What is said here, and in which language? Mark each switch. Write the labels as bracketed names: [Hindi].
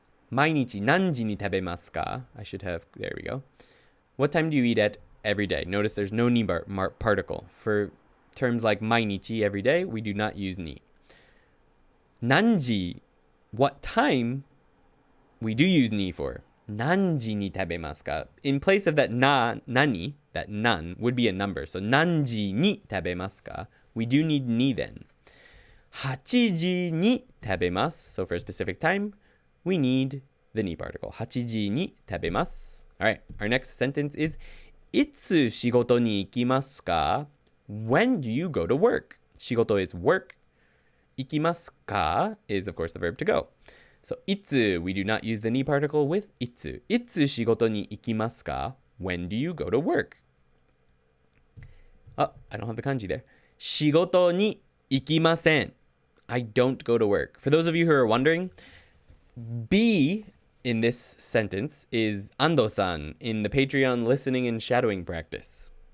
[Japanese] 毎日何時に食べますか? [English] I should have, there we go. What time do you eat at every day? Notice there's no ni particle. For terms like 毎日, every day, we do not use ni. 何時, what time, we do use ni for. [Japanese] 何時に食べますか? [English] In place of that nani, that nan would be a number. [Japanese] So 何時に食べますか? [English] We do need ni then. [Japanese] 8時に食べます. [English] So for a specific time, we need the ni particle. [Japanese] 8時に食べます. [English] All right, our next sentence is [Japanese] いつ仕事に行きますか? [English] When do you go to work? 仕事 is work. 行きますか is, of course, the verb to go. So, いつ, we do not use the ni particle with いつ. [Japanese] いつ仕事に行きますか? [English] When do you go to work? Oh, I don't have the kanji there. [Japanese] 仕事に行きません. [English] I don't go to work. For those of you who are wondering, be in this sentence is Ando-san in the Patreon listening and shadowing practice.